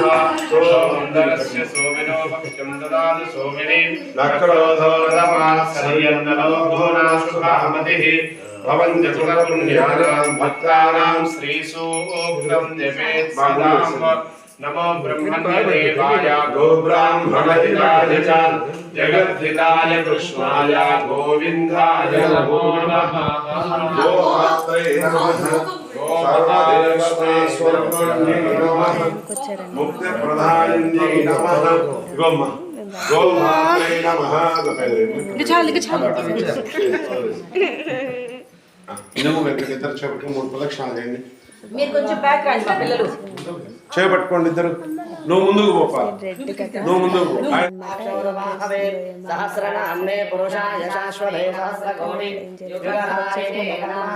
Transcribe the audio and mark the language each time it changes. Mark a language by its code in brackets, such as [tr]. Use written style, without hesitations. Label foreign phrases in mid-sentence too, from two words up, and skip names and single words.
[sa] सोमन्दरस्य सोमिनो भक्ष्यं ददातु सोमिनी नक्रोधो रमात्सर्यन्नलो भुवनाशुभामतिः भवन्त्यपुण्यानां भक्तानां श्रीसूक्तं जपेत्सदां नमो ब्रह्मण्यदेवाय गोब्राह्मणहिताय च जगद्धिताय कृष्णाय गोविन्दाय नमो नमः। गोमात्रे नमः सर्वदेवस्वरूपिण्यै नमः मुक्तिप्रदायिन्यै नमः गोमात्रे नमः। [te] ఇనము వెనక ఇద్దరు చేపట్టుకుని 3 ప్రదక్షిణాలు చేయండి. మీరు కొంచెం బ్యాక్ రండి మా పిల్లలు. చేపట్టుకోండి ఇద్దరు. నువ్వు ముందుకు పోపా, నువ్వు ముందుకు పో. [sa] సహస్రనామ్నే పురుషాయ శాశ్వతే సహస్రకోటి యుగధారిణే నమః.